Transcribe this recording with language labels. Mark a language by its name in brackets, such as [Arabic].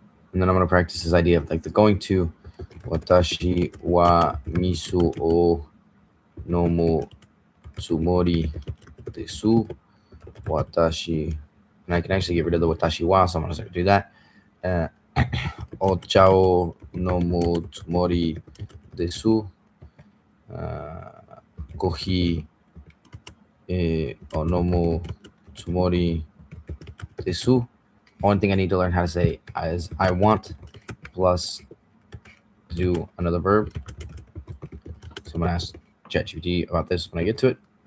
[English] And then I'm going to practice this idea of like the going to. [Japanese] 私は水を飲むつもりです。 [English] 私 and I can actually get rid of the watashi wa, so I'm going to do that. [Japanese] お茶を飲むつもりです。コーヒーを飲むつもりです。 [English] One thing I need to learn how to say is I want plus do another verb. So I'm going to ask ChatGPT about this when I get to it.